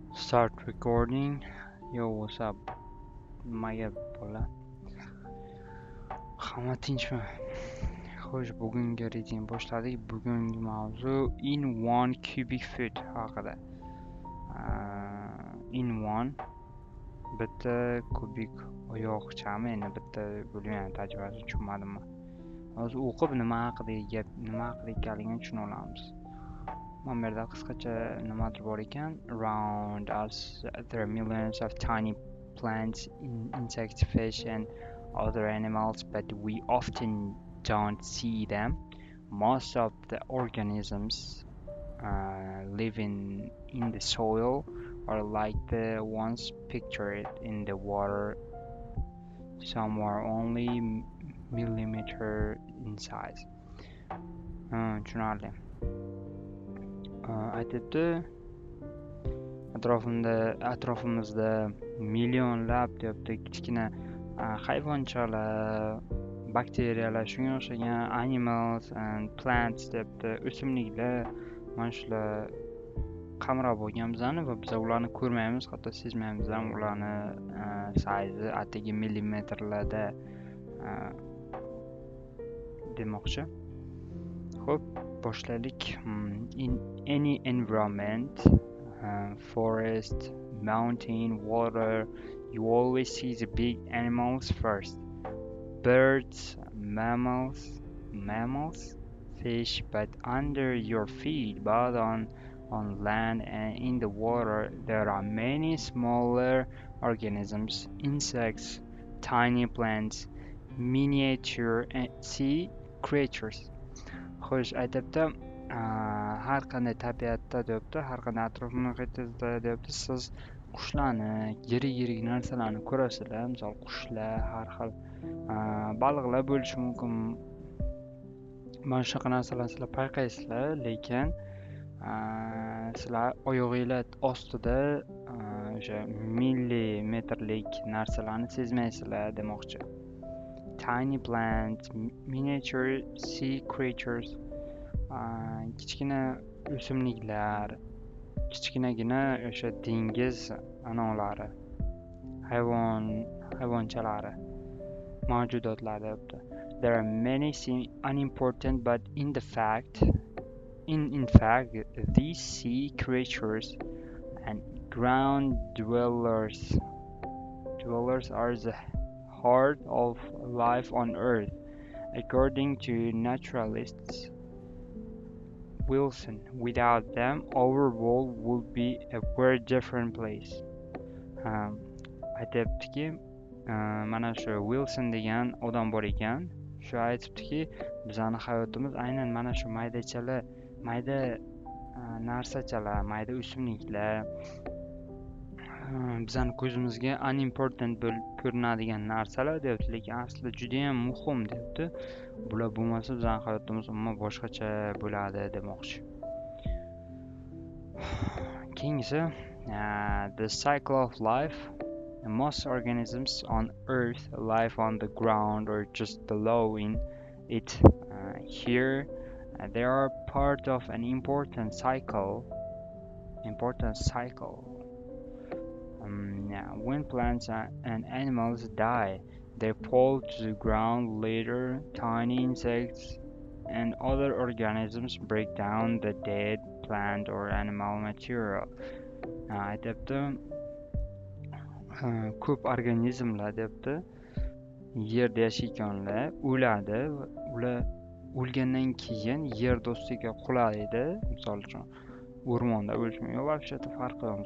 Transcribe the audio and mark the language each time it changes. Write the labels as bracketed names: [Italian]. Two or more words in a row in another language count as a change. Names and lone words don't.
[English] Start recording. Yo, what's up? [Uzbek] Nimaga bola? Hamma tinchmi? Xo'sh, bugungi reading boshladik. Bugungi mavzu [English] in 1 cubic foot [Uzbek] haqida. In 1 bitta kubik oyoqchami? Endi bitta bo'lgan tarjimasi tushunmadimmi? Hozir o'qib nima haqida ekanligini tushuna olamiz. Mana bu yerda qisqacha nimadir bor ekan. [English] Around us there are millions of tiny plants, insects, fish and other animals, but we often don't see them. Most of the organisms living in the soil are like the ones pictured in the water. Some are only millimeter in size. [Uzbek] Tushunarli. Aytibdi, atrofimizda millionlab deyapti kichkina hayvonchalar, bakteriyalar, shunga o'xshagan [English] animals and plants [Uzbek] deyapti, o'simliklar, mana shular qamrab bo'lgan bizani va biz ularni ko'rmaymiz, hatto sezmaymiz ham ularni sayzi atigi millimetrlarda demoqchi. Xo'p, boshlaylik. [English] In any environment, forest, mountain, water, you always see the big animals first. Birds, mammals, fish, but under your feet, but on land and in the water, there are many smaller organisms, insects, tiny plants, miniature sea creatures. [Uzbek] Xo'sh, aytibdi, har qanday tabiatda deyapti, har qanday atrof muhitida deyapti, siz qushlarni, yirik narsalarni ko'rasizlar. Misol qushlar, har xil baliqlar bo'lishi mumkin. Mana shunaqa narsalarni sizlar payqaysizlar, lekin sizlar oyog'inglar ostida o'sha millimetrlik narsalarni sezmaysizlar demoqchi. [English] Tiny plants, miniature sea creatures, [Uzbek] kichkina o'simliklar, kichkinagina o'sha dengiz anolari, hayvonchalari, mavjudotlar deyapti. [English] There are many seem unimportant, but in fact, these sea creatures and ground dwellers are the heart of life on Earth, according to naturalists Wilson. Without them, our world would be a very different place. [Uzbek] Aytibdiki, mana shu Wilson degan odam bor ekan. Shu aytibdiki, bizning hayotimiz aynan mana shu mayda narsachalar, mayda o'simliklar bizning ko'zimizga unimportant bo'lib ko'rinadigan narsalar deyapti, lekin aslida juda ham muhim deyapti. Bular bo'lmasa bizning hayotimiz umuman boshqacha bo'ladi demoqchi. Keyingisi, [English] the cycle of life. Most organisms on Earth live on the ground or just below in it. Here, they are part of an important cycle. When plants and animals die, they fall to the ground. Later, tiny insects and other organisms break down the dead plant or animal material. [Uzbek] Aytibdi, ko'p organizmlar deyapti, yerda yashaydiganlar o'ladi. Ular o'lgandan keyin yer dostiga qulaydi. Misol uchun o'rmonda o'lishmi yo'q, вообще-то farqi yo'q.